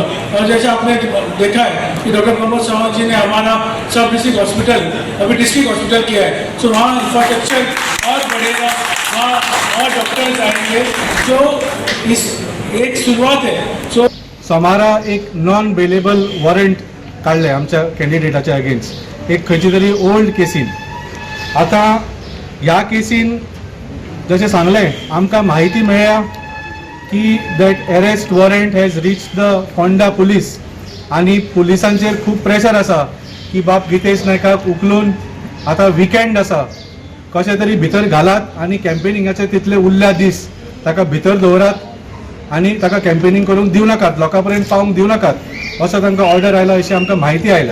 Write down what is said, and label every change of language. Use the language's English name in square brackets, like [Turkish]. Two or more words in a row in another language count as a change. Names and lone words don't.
[Hindi] और जैसे आपने देखा है कि डॉक्टर प्रमोद सावंत जी ने हमारा [English] sub district hospital [Hindi] अभी [English] district hospital [Hindi] किया है, तो वहाँ इंफ्रास्ट्रक्चर और बढ़ेगा, वहाँ और डॉक्टर्स आएंगे, जो इस एक शुरुआत है। [Konkani] सो हमारा एक [English] non bailable warrant [Konkani] काढले आमच्या कॅन्डिडेटाच्या अगेन्स्ट एक खंयची तरी ओल्ड केसीन। आता ह्या केसीन जशें सांगलें आमकां म्हायती मेळ्ळ्या की [English] that arrest warrant has reach the Ponda police [Konkani] आनी पुलिसांचेर खूब प्रेशर आसा की बाब गितेश नायकाक उखलून आतां विकेंड आसा कशें तरी भितर घालात आनी कॅम्पेनिंगाचे तितले उरल्या दीस ताका भितर दवरात आनी ताका कॅम्पेनिंग करूंक दिवं नाकात, लोकां पर्यंत पावूंक दिवं नाकात असो तांकां ऑर्डर आयला अशी आमकां म्हायती आयला।